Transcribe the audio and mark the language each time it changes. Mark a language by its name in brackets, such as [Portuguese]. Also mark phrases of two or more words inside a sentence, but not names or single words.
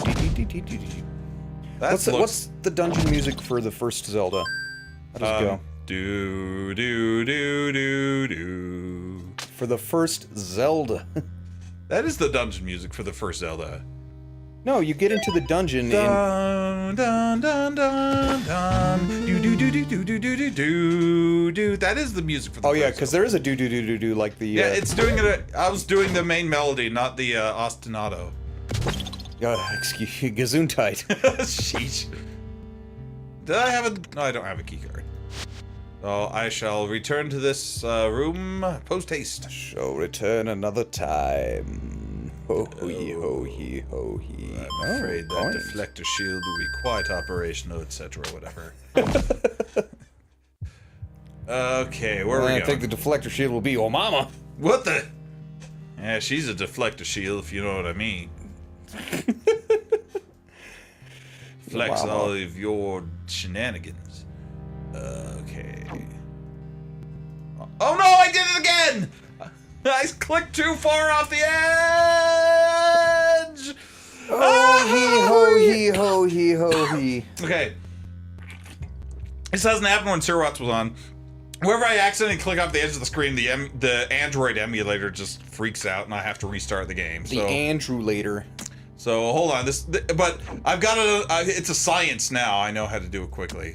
[English] What's the dungeon music for the first Zelda? How does it go? Do do do do do. For the first Zelda. That is the dungeon music for the first Zelda. No, you get into the dungeon Dun dun dun dun dun. Do do do do do do do do do do. That is the music for the. Oh yeah, first because there is a do do do do do like the. Yeah, it's doing it. I was doing the main melody, not the ostinato. Excuse you, Gesundheit. Sheesh. Did I have a? No, I don't have a key card. So I shall return to this room post haste. Shall return another time. Ho hee ho hee ho hee. I'm afraid that deflector shield will be quite operational, etc. Whatever. Okay, where are we going? I think the deflector shield will be your mama. What the? Yeah, she's a deflector shield, if you know what I mean. Flex Mama. all of your shenanigans. Okay. Oh no, I did it again! I clicked too far off the edge! Oh hee ho hee ho hee ho hee. Okay. This hasn't happened when Sir Watts was on. Whenever I accidentally click off the edge of the screen, the Android emulator just freaks out, and I have to restart the game. The Andrew-later. So hold on, but I've got it's a science now. I know how to do it quickly.